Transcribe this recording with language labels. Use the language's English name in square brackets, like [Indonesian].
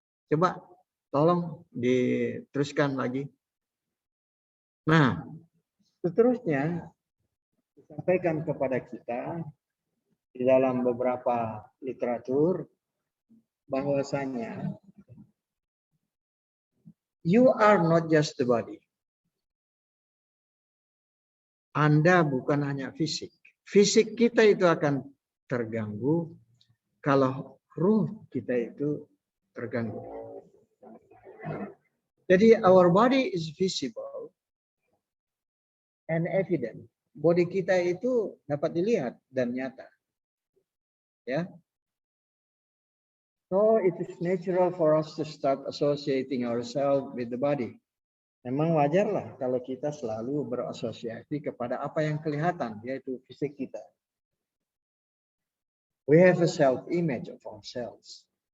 [Indonesian] Coba tolong diteruskan lagi. Nah, seterusnya disampaikan kepada kita di dalam beberapa literatur bahwasanya [English] you are not just the body. [Indonesian] Anda bukan hanya fisik. Fisik kita itu akan terganggu kalau ruh kita itu terganggu. Jadi [English] our body is visible and evident. [Indonesian] Body kita itu dapat dilihat dan nyata. Ya. [English] So it is natural for us to start associating ourselves with the body. [Indonesian] Memang wajarlah kalau kita selalu berasosiasi kepada apa yang kelihatan, yaitu fisik kita. [English] We have a self-image of ourselves.